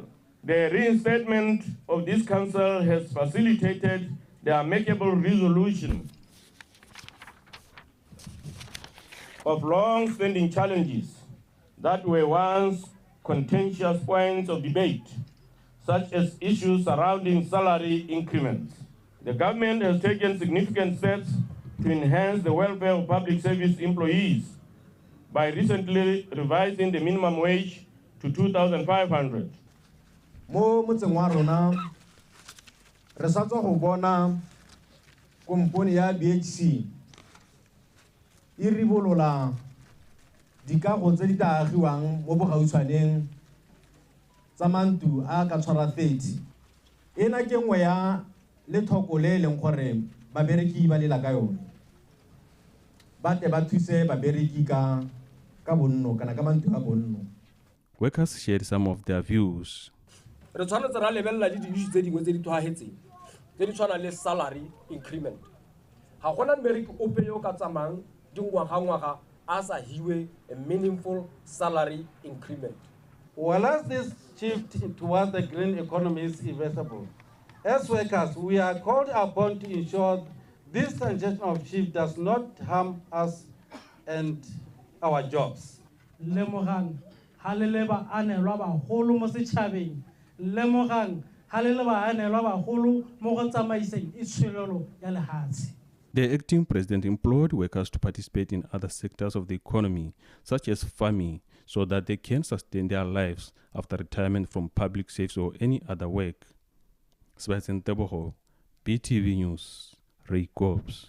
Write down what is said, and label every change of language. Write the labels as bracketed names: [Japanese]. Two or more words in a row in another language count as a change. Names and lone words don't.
[English] The reinstatement of this council has facilitated the amicable resolution of long-standing challenges that were once contentious points of debate, such as issues surrounding salary increments. The government has taken significant steps to enhance the welfare of public service employees by recently revising the minimum wage to 2,500. [Tswana] Mo motseng wa rona re sa tswa go bona komponi ya BHC e ribolola dikago tse di taagiwang mo bogautshwaneng tsa mantu a ka tshwara 30. Ena ke nngwe ya lethoko le leng gore babereki ba lela ka yone, ba te ba thuse babereki ka bonno kana ka mantu a bonno. [English] Workers shared some of their views. [Tswana] Re tshwanetse ra lebella le di tse dingwe tse di tshwahetseng tse di tshwana le [English] salary increment. [Tswana] Ga gona mmereki ope yo ka tsamang dingwaga a sa hiwe a [English] meaningful salary increment. Well, as this shift towards the green economy is inevitable, as workers, we are called upon to ensure this transitional shift does not harm us and our jobs. [Tswana] Lemogang ha le le ba anelwa bagolo mo setšhabeng, lemogang ha le le ba anelwa bagolo mo go tsamaiseng itshwelelo ya lehatshe. [English] The acting president implored workers to participate in other sectors of the economy, such as farming, so that they can sustain their lives after retirement from public service or any other work. Sebastian Teboho, BTV News, Ray Cobbs.